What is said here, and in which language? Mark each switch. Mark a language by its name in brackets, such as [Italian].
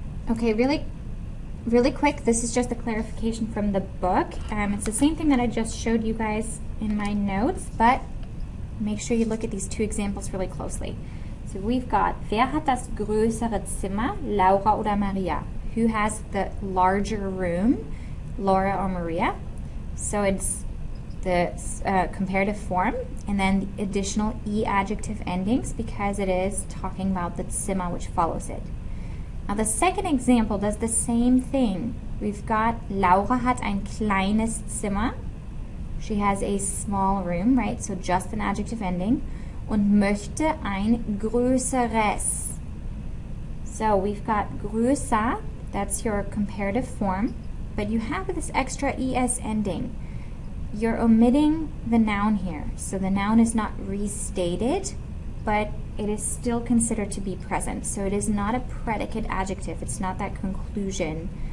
[English] Okay, really quick, this is just a clarification from the book. It's the same thing that I just showed you guys in my notes, but make sure you look at these two examples really closely. So we've got, [German] wer hat das größere Zimmer, Laura oder Maria? [English] Who has the larger room, Laura or Maria? So it's the comparative form, and then the additional E adjective endings because it is talking about the Zimmer which follows it. Now the second example does the same thing. We've got [German] Laura hat ein kleines Zimmer. [English] She has a small room, right? So just an adjective ending. [German] Und möchte ein größeres. [English] So we've got größer, that's your comparative form, but you have this extra es ending. You're omitting the noun here. So the noun is not restated, but it is still considered to be present. So it is not a predicate adjective. It's not that conclusion.